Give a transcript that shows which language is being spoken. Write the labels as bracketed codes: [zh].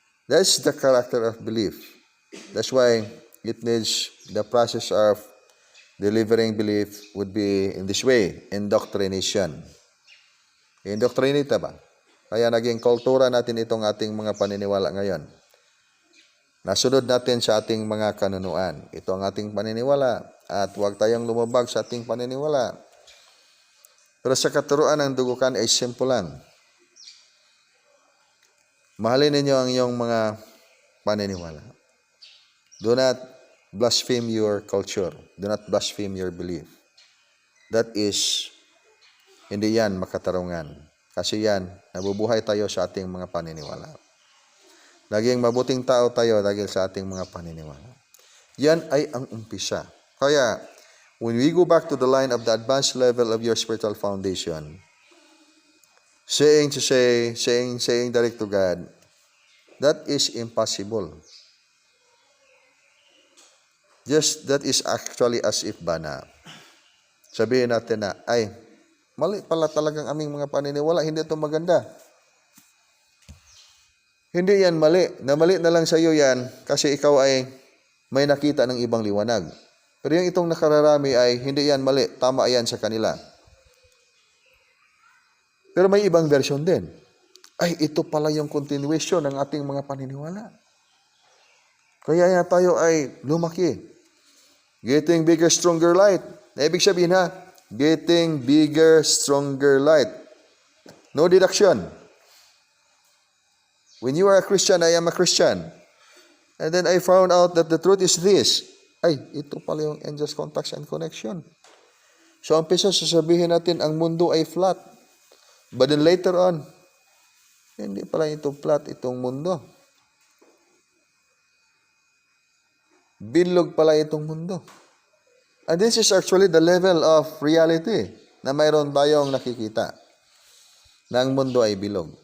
[en] That's the character of belief. That's why it needs the process of delivering belief would be in this way, indoctrination. [tl] Indoctrinate ba? Kaya naging kultura natin itong ating mga paniniwala ngayon. Nasunod natin sa ating mga kanunuan. Ito ang ating paniniwala at huwag tayong lumabag sa ating paniniwala. Pero sa katuruan ng dugukan ay simple lang. Mahalin ninyo ang iyong mga paniniwala. [en] Do not blaspheme your culture. Do not blaspheme your belief. That is, [tl] hindi yan makatarungan. Kasi yan, nabubuhay tayo sa ating mga paniniwala. Naging mabuting tao tayo dahil sa ating mga paniniwala. Yan ay ang umpisa. [en] Kaya, when we go back to the line of the advanced level of your spiritual foundation, saying direct to God, that is impossible. That is actually as if bana. [tl] Sabihin natin na, ay, mali pala talagang aming mga paniniwala, hindi ito maganda. Hindi yan mali. Mali na lang sa iyo yan kasi ikaw ay may nakita ng ibang liwanag. Pero yung itong nakararami ay hindi yan mali. Tama yan sa kanila. Pero may ibang version din. Ay, ito pala yung continuation ng ating mga paniniwala. Kaya yan tayo ay lumaki. [en] Getting bigger, stronger light. [tl] Ibig sabihin ha, [en] getting bigger, stronger light. No deduction. When you are a Christian, I am a Christian. And then I found out that the truth is this. [tl] Ay, ito pala yung angels, contacts, and connection. So, umpisa sasabihin natin, ang mundo ay flat. [en] But then later on, [tl] hindi pala ito flat, itong mundo. Bilog pala itong mundo. [en] And this is actually the level of reality [tl] na mayroon tayong nakikita na ang mundo ay bilog.